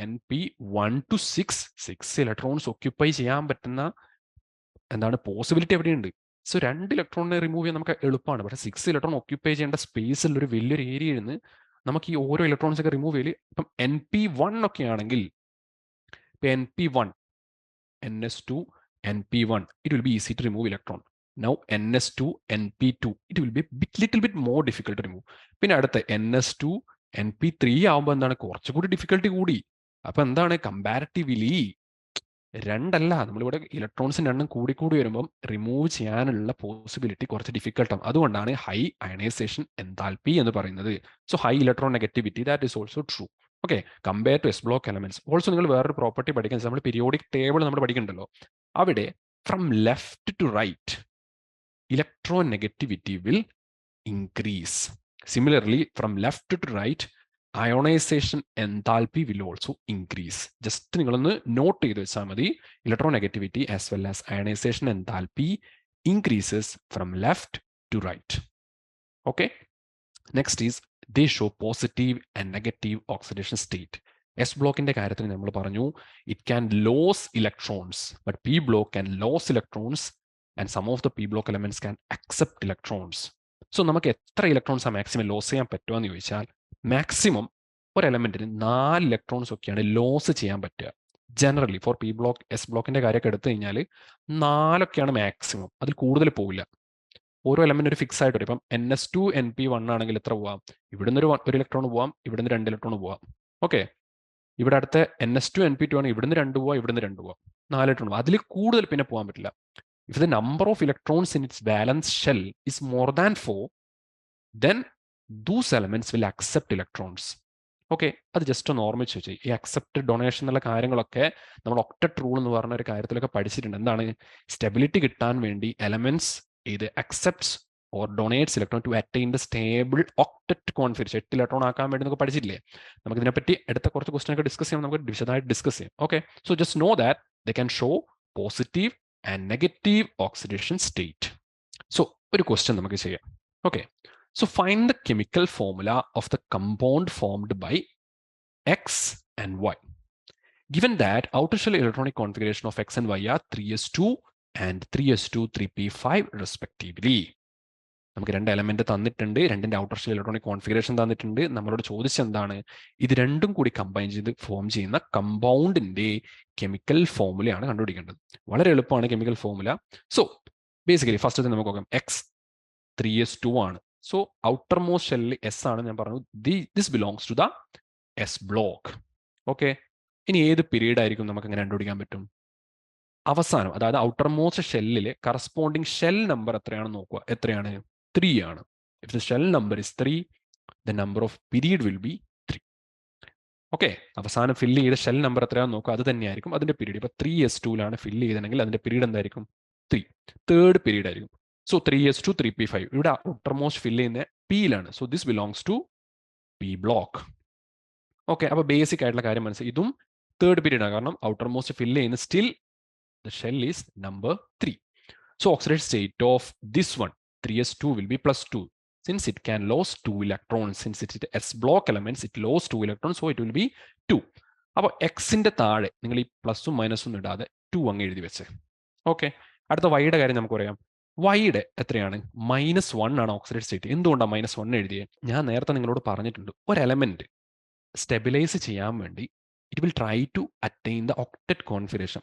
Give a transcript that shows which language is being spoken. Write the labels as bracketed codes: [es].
[ml] NP1 to 6 electrons occupy ചെയ്യാൻ പറ്റുന്ന എന്താണ് പോസിബിലിറ്റി എവിടെയുണ്ട്? സോ 2 ഇലക്ട്രോണിനെ റിമൂവ് ചെയ്യാൻ നമുക്ക് എളുപ്പമാണ്. പക്ഷേ 6 ഇലക്ട്രോൺ ഒക്യുപ്പൈ ചെയ്യേണ്ട സ്പേസിൽ ഒരു വലിയൊരു ഏരിയയിൽ നിന്ന് നമുക്ക് ഈ ഓരോ ഇലക്ട്രോൺസ് ഒക്കെ റിമൂവ് ചെയ്യല്. ഇപ്പം NP1 ഒക്കെ ആണെങ്കിൽ ഇപ്പം NP1 NS2 NP1 [en] It will be easy to remove electron. Now NS2, NP2, it will be little bit more difficult to remove. [ml] പിന്നെ അടുത്ത NS2, NP3 ആവുമ്പോൾ എന്താണ് കുറച്ചുകൂടി ഡിഫിക്കൽട്ടി കൂടി. അപ്പൊ എന്താണ് കമ്പാരിറ്റീവ്ലി രണ്ടല്ല, നമ്മളിവിടെ ഇലക്ട്രോൺസിന്റെ എണ്ണം കൂടി വരുമ്പം റിമൂവ് ചെയ്യാനുള്ള പോസിബിലിറ്റി കുറച്ച് ഡിഫിക്കൽട്ടാണ്. അതുകൊണ്ടാണ് ഹൈ അയണൈസേഷൻ എൻതാൽപ്പി എന്ന് പറയുന്നത്. [en] So high electron negativity that is also true. Okay, compare to S block elements. [ml] Also നിങ്ങൾ വേറൊരു പ്രോപ്പർട്ടി പഠിക്കാൻ, നമ്മൾ പീരിയോഡിക് ടേബിൾ നമ്മൾ പഠിക്കുന്നുണ്ടല്ലോ, അവിടെ [en] From left to right electronegativity will increase. Similarly, from left to right, ionization enthalpy will also increase. [ml] Just നിങ്ങളൊന്ന് not ചെയ്ത് വെച്ചാൽ മതി. [en] Electronegativity as well as ionization enthalpy increases from left to right. Okay. Next is they show positive and negative oxidation state. [ml] S ബ്ലോക്കിന്റെ കാര്യത്തിൽ നമ്മൾ പറഞ്ഞു [en] it can lose electrons, but P block can lose electrons and some of the P block elements can accept electrons. [ml] So നമുക്ക് എത്ര electrons maximum loss ചെയ്യാൻ പറ്റുമെന്ന് ചോദിച്ചാൽ maximum ഒരു എലമെന്റിന് 4 ഇലക്ട്രോൺസ് ഒക്കെയാണ് ലോസ് ചെയ്യാൻ പറ്റുക. Generally four P block S ബ്ലോക്കിന്റെ കാര്യമൊക്കെ എടുത്തു കഴിഞ്ഞാൽ 4 മാക്സിമം, അതിൽ കൂടുതൽ പോവില്ല. ഓരോ എലമെന്റ് ഒരു ഫിക്സ് ആയിട്ട് വരും. ഇപ്പം NS2 NP1 ആണെങ്കിൽ എത്ര പോവാം? ഇവിടുന്ന് ഒരു ഇലക്ട്രോൺ പോവാം, ഇവിടുന്ന് 2 ഇലക്ട്രോൺ പോവാം. ഓക്കെ, ഇവിടെ അടുത്ത NS2 NP2 ആണ്, ഇവിടുന്ന് 2 പോവാം, ഇവിടുന്ന് 2 പോവാം, 4 ഇലക്ട്രോൺ. അതിൽ കൂടുതൽ പിന്നെ പോകാൻ പറ്റില്ല. [en] If the number of electrons in its valence shell is more than 4, then those elements will accept electrons. [ml] Okay, അത് ജസ്റ്റ് ഒന്ന് ഓർമ്മിച്ച് വെച്ച്. ഈ അക്സെപ്റ്റ് ഡൊണേഷൻ എന്നുള്ള കാര്യങ്ങളൊക്കെ നമ്മൾ ഒക്ടറ്റ് റൂൾ എന്ന് പറഞ്ഞ ഒരു കാര്യത്തിലൊക്കെ പഠിച്ചിട്ടുണ്ട്. എന്താണ് സ്റ്റെബിലിറ്റി കിട്ടാൻ വേണ്ടി എലമെന്റ്സ് ഇത് [en] accepts or donates electron to attain the stable octet configuration, [ml] 8 electron ആക്കാൻ വേണ്ടി നമുക്ക് പഠിച്ചിട്ടില്ലേ? നമുക്ക് ഇതിനെപ്പറ്റി അടുത്ത കുറച്ച് ക്വസ്റ്റൻ ഒക്കെ ഡിസ്കസ് ചെയ്യാം, നമുക്ക് വിശദമായിട്ട് ഡിസ്കസ് ചെയ്യാം. Okay, [en] So just know that they can show positive and negative oxidation state. [ml] So, ഒരു question നമുക്ക് ചെയ്യാം. [en] Okay, so find the chemical formula of the compound formed by X and Y. Given that outer shell electronic configuration of X and Y are 3s2 and 3s2 3p5 respectively. [ml] നമുക്ക് 2 element തന്നിട്ടുണ്ട്, രണ്ടിന്റെ outer shell electronic configuration തന്നിട്ടുണ്ട്. നമ്മളോട് ചോദിച്ചെന്താണ് ഇത് രണ്ടും കൂടി combine ചെയ്ത് form ചെയ്യുന്ന കമ്പൗണ്ടിന്റെ കെമിക്കൽ ഫോമുലയാണ് കണ്ടുപിടിക്കേണ്ടത്. വളരെ എളുപ്പമാണ് chemical formula. So basically first നമുക്ക് നോക്കാം. X 3s2 ആണ്. സോ ഔട്ടർ മോസ്റ്റ് ഷെല്ലിൽ S ആണ്. ഞാൻ പറഞ്ഞു this belongs to the S block. Okay, ഇനി ഏത് പീരീഡ് ആയിരിക്കും നമുക്ക് അങ്ങനെ കണ്ടുപിടിക്കാൻ പറ്റും? അവസാനം, അതായത് outer most ഷെല്ലിലെ corresponding shell number എത്രയാണെന്ന് നോക്കുക. എത്രയാണ്? 3 ആണ്. [en] If the shell number is 3, the number of period will be 3. [ml] Okay, അവസാനം ഫില്ല് ചെയ്ത ഷെൽ നമ്പർ എത്രയാണെന്ന് നോക്കുക, അത് തന്നെയായിരിക്കും അതിന്റെ പീരീഡ്. ഇപ്പൊ 3s2ലാണ് ഫില്ല് ചെയ്തെങ്കിൽ അതിന്റെ പീരീഡ് എന്തായിരിക്കും? 3, തേർഡ് പീരീഡ് ആയിരിക്കും. സോ 3s2 3p5, ഇവിടെ ഔട്ടർ മോസ്റ്റ് ഫില്ല് ചെയ്യുന്ന Pയിലാണ്. So this belongs to P block. Okay, അപ്പൊ ബേസിക് ആയിട്ടുള്ള കാര്യം മനസ്സിലായി. ഇതും തേർഡ് പീരീഡ് ആണ്, കാരണം ഔട്ടർ മോസ്റ്റ് ഫില്ല് ചെയ്യുന്ന still [en] the shell is number 3. So oxidation state of this one 3s2 will be +2, since it can lose 2 electrons. Since it is S block elements, it lose 2 electrons, so it will be 2. [ml] അപ്പോൾ എക്സിന്റെ താഴെ നിങ്ങൾ ഈ പ്ലസും മൈനസും ഇടാതെ 2 അങ്ങ് എഴുതി വെച്ച്. ഓക്കെ, അടുത്ത വൈയുടെ കാര്യം നമുക്ക് പറയാം. വൈയുടെ എത്രയാണ്? -1 ആണ് ഓക്സിഡേഷൻ സ്റ്റേറ്റ്. എന്തുകൊണ്ടാണ് -1 എഴുതിയത്? ഞാൻ നേരത്തെ നിങ്ങളോട് പറഞ്ഞിട്ടുണ്ട്, ഒരു എലമെന്റ് സ്റ്റെബിലൈസ് ചെയ്യാൻ വേണ്ടി [en] It will try to attain the octet configuration.